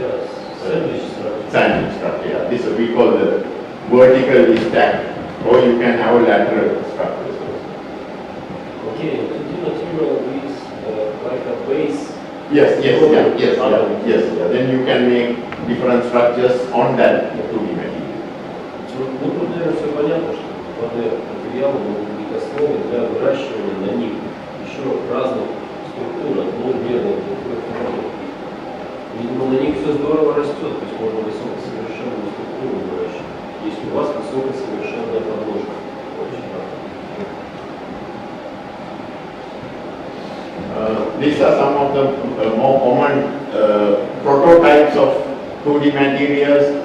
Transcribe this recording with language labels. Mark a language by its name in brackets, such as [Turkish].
[English] Yes, sandwich structure. Yeah. This we call the vertically stacked, or you can have lateral structures. Okay, 2D material is like a base. Yes. Then you can make different structures on that 2D material. [Russian] Ну, тут, наверное, все понятно, что материалы могут быть основой для выращивания на них еще разных структур, двухмерных, двухмерных. Видимо, на них все здорово растет, то есть можно высокосовершенную структуру выращивать, если у вас высокосовершенная подложка. Очень [English] These are some of the more common prototypes of 2D materials.